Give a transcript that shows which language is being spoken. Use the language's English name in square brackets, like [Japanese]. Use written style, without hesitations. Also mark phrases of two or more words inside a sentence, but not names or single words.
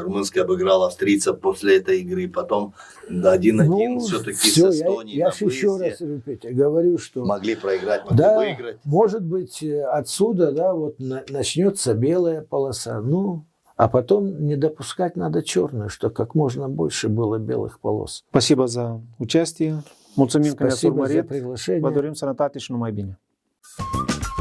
[Russian] Румынская обыграла австрийцев после этой игры, потом 1-1 все-таки с всё, Эстонией я на ж еще выезде. раз, Петя, говорю, что... Могли проиграть, могли Да, выиграть. может быть, отсюда, да, вот начнется белая полоса, ну, а потом не допускать надо черную, что как можно больше было белых полос. Спасибо за участие. [Romanian] Mulțumim că ne-ați [Russian] Спасибо за [Romanian] urmărit. [Russian] приглашение. [Romanian] Vă dorim sănătate și numai bine.